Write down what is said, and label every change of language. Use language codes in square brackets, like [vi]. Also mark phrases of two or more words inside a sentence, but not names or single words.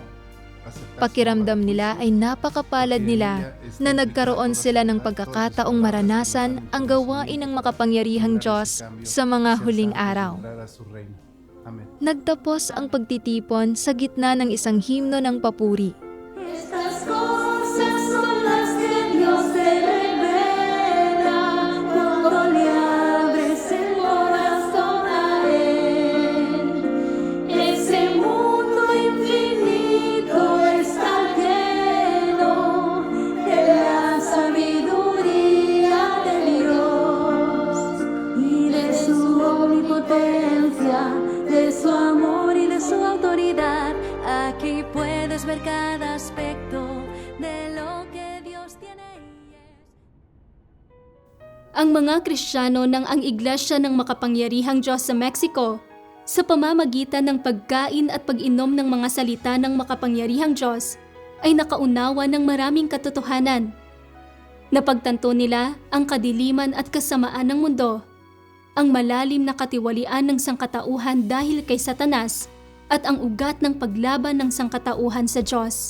[tl] Pakiramdam nila ay napakapalad nila na nagkaroon sila ng pagkakataong maranasan ang gawain ng makapangyarihang Diyos sa mga huling araw. Amen. Nagtapos ang pagtitipon sa gitna ng isang himno ng papuri. [es] Estas cosas son las que Dios te revela cuando le abres el corazón a Él. Ese mundo infinito está lleno de la sabiduría de Dios y de su omnipotencia, de su amor y de su autoridad. Aquí puedes ver cada aspecto de lo que Dios tiene y es. [tl] Ang mga Kristiyano ng ang Iglesia ng Makapangyarihang Diyos sa Mexico, sa pamamagitan ng pagkain at pag-inom ng mga salita ng makapangyarihang Diyos, ay nakaunawa ng maraming katotohanan. Napagtanto nila ang kadiliman at kasamaan ng mundo, ang malalim na katiwalian ng sangkatauhan dahil kay Satanas, at ang ugat ng paglaban ng sangkatauhan sa Diyos.